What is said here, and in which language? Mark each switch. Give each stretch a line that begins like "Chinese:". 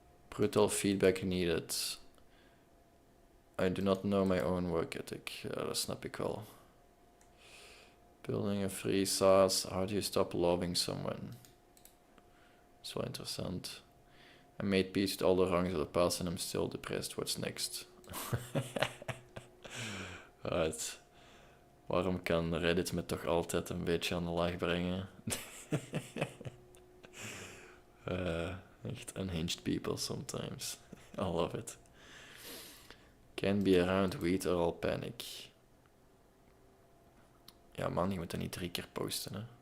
English: Brutal feedback needed. I do not know my own work ethic.
Dutch: Dat snap ik wel.
English: Building a free SaaS. How do you stop loving someone? That's
Dutch: wel interessant.
English: I made peace with all the wrongs of the past and I'm still depressed. What's next? Right.
Dutch: Waarom kan Reddit me toch altijd een beetje aan de lach brengen?
English: Echt unhinged people sometimes. I love it. Can't be around weed or all panic.
Dutch: Ja man, je moet dat niet 3 keer posten, hè.